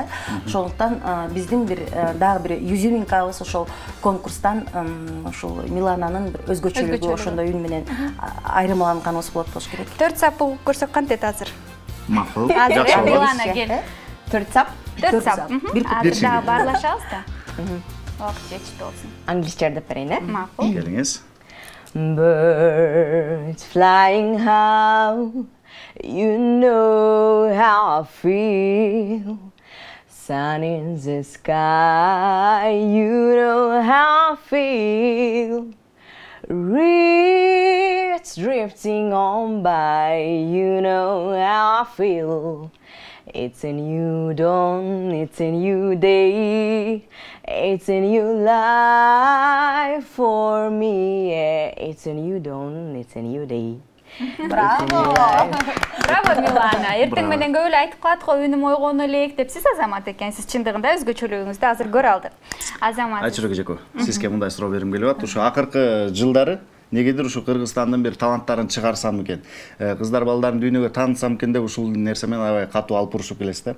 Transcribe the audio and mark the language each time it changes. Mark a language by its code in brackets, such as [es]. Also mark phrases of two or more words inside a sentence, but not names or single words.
[ky] Ошондуктан биздин бир дагы бир юзюминкабыз ошол конкурстан ушул Милананын бир өзгөчөлүгү ошондой үн менен айырмаланганыбыз болот болуш керек. 4 сап көрсөк кантет азыр? Макул. Азыр Милана кел. 4 сап. 4 сап. Азыр дагы баарлашабыз да. Убакыт жетиштүү болсун. Англисче ырдап берейин, э? Макул. Келиңиз. [en] Birds flying high, you know how I feel. Sun in the sky, you know how I feel. Reeds drifting on by, you know how I feel. It's a new dawn, it's a new day, it's a new life for me, yeah. It's a new dawn, it's a new day. [ky] Браво! Браво, Милана. Эртең менен көп эле айтып калат го, үнүм ойгону элек деп. Сиз Азамат экенсиз, чындыгында өзгөчөлүгүңүздү азыр көрө алдык. Азамат. Айчүрөк эжеке, сизге мындай суроо бергим келип атат. Ушу акыркы жылдары негедир ушу Кыргызстандын бир таланттарын чыгарсам экен, кыздар балдарын дүйнөгө таанытсам экен деп ушул нерсе менен аябай катуу алып урушуп келесиз да.